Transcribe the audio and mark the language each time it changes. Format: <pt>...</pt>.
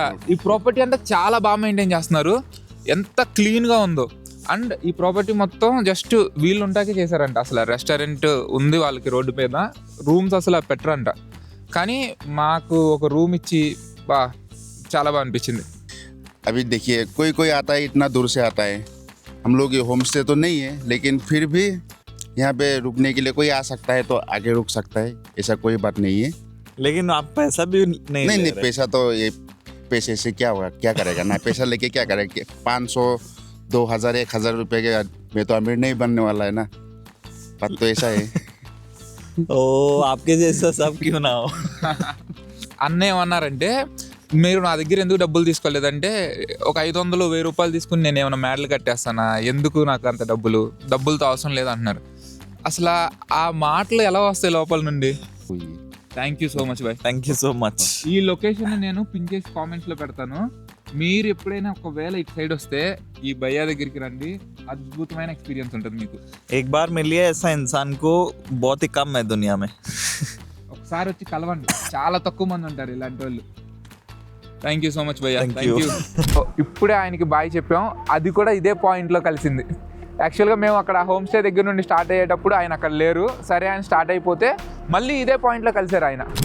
<te>ఈ ప్రాపర్టీ అంతా చాలా బాగా మెయింటైన్ చేస్తున్నారు, ఎంత క్లీన్గా ఉందో. అండ్ ఈ ప్రాపర్టీ మొత్తం జస్ట్ వీళ్ళు ఉంటాకే చేశారంట. అసలు రెస్టారెంట్ ఉంది వాళ్ళకి రోడ్డు మీద, రూమ్స్ అసలు పెట్టరంట. కానీ మాకు ఒక రూమ్ ఇచ్చి చాలా బాగా అనిపించింది.</te> <hi>अभी देखिए कोई आता है इतना दूर से आता है. हम लोग ये होम स्टे तो नहीं है, लेकिन फिर भी यहाँ पे रुकने के लिए कोई आ सकता है तो आगे रुक सकता है, ऐसा कोई बात नहीं है. लेकिन आप पैसा भी नहीं पैसा तो ये पैसे से क्या होगा, क्या करेगा ना, पैसा लेके क्या करेगा. 500, 2000, 1000 रुपये के मैं तो अमीर नहीं बनने वाला है ना. बात तो ऐसा है. ओ आपके जैसा सब क्यों ना हो.</hi> <te>అన్న ఏమన్నారంటే మీరు నా దగ్గర ఎందుకు డబ్బులు తీసుకోలేదంటే ఒక 500, 1000 రూపాయలు తీసుకుని నేను ఏమైనా మేడలు కట్టేస్తానా, ఎందుకు నాకు అంత డబ్బులతో అవసరం లేదంటున్నారు. అసలు ఆ మాటలు ఎలా వస్తాయి లోపల నుండి.</te> <en>Thank you so much bye. Thank you so much.</en> <te>ఈ లొకేషన్ నేను పిన్ చేసి కామెంట్స్లో పెడతాను. మీరు ఎప్పుడైనా ఒకవేళ ఇటు సైడ్ వస్తే ఈ భయ్యా దగ్గరికి రండి, అద్భుతమైన ఎక్స్పీరియన్స్ ఉంటుంది మీకు.</te> <hi>एक बार मिलिए ऐसा इंसान को बहुत ही कम है दुनिया में.</hi> <te>ఒకసారి వచ్చి కలవండి, చాలా తక్కువ మంది ఉంటారు ఇలాంటి వాళ్ళు.</te> <en>Thank you so much భయ్యా. Thank thank you. You.</en> <te>ఇప్పుడే ఆయనకి బాయ్ చెప్పాం, అది కూడా ఇదే పాయింట్లో కలిసింది. యాక్చువల్గా మేము అక్కడ హోమ్ స్టే దగ్గర నుండి స్టార్ట్ అయ్యేటప్పుడు ఆయన అక్కడ లేరు. సరే ఆయన స్టార్ట్ అయిపోతే మళ్ళీ ఇదే పాయింట్లో కలిసారు ఆయన.</te>